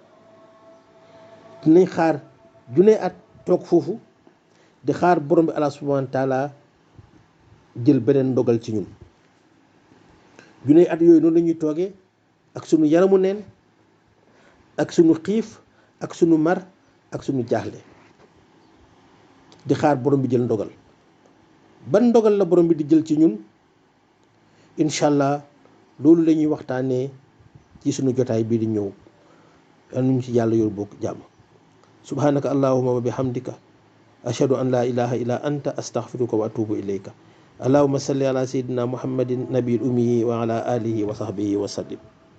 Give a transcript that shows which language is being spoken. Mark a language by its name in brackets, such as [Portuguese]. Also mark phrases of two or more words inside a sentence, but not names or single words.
[Wolof] dinañ xaar junne at toog foofu di xaar borom bi [Arabic] الله سبحانه وتعالى [Wolof] jël beneen ndogal ci ñun junne at yooyu noonu la ñuy toogee ak sunu yaramu neen ak sunu xiif ak sunu mar ak sunu jaaxle di xaar borom bi jël ndogal ban ndogal la borom bi di jël ci ñun [Arabic] إن شاء الله [Wolof] loolu la ñuy waxtaanee ci sunu jotaay bii di ñëw yal nañu ci yàlla yor bokk jàmm [Arabic] سبحانك اللهم وبحمدك أشهد أن لا إله إلا أنت أستغفرك وأتوب إليك اللهم صل على سيدنا محمد النبي الأمي وعلى آله وصحبه وسلم